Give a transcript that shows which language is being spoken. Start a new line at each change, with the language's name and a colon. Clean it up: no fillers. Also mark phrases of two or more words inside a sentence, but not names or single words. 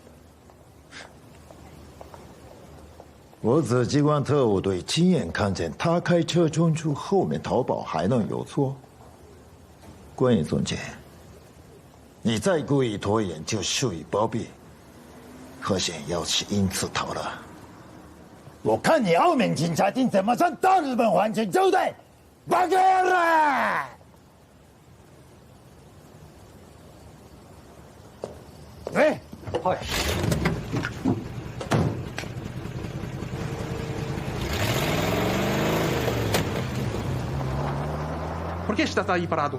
Chinese: 我紫机关特务队亲眼看见他开车冲出后面逃跑，还能有错？关彦总监，你再故意拖延就属于包庇。何贤要是因此逃了，我看你澳门警察厅怎么向大日本还钱交代！
Japanese: バカ野郎！はい。
Portuguese: Por que estás aí parado?